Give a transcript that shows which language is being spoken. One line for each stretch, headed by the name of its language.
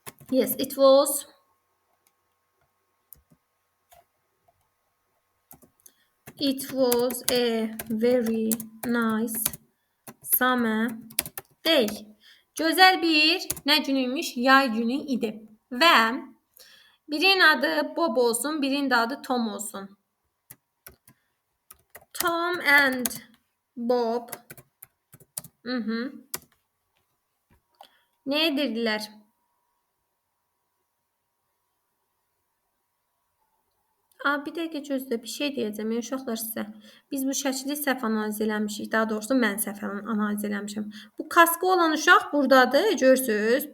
English: Yes, it was a very nice summer day.
Azerbaijani: Gözəl bir nə günüymüş? Yay günü idi. Və birinin adı Bob olsun, birinin də adı Tom olsun. Tom and Bob nə edirdilər? Bir dəqiqə gözlə, bir şey deyəcəm uşaqlar sizə. Biz bu şəkili səhv analiz eləmişik. Daha doğrusu mən səhv analiz eləmişəm. Bu kaskı olan uşaq buradadır, görürsüz.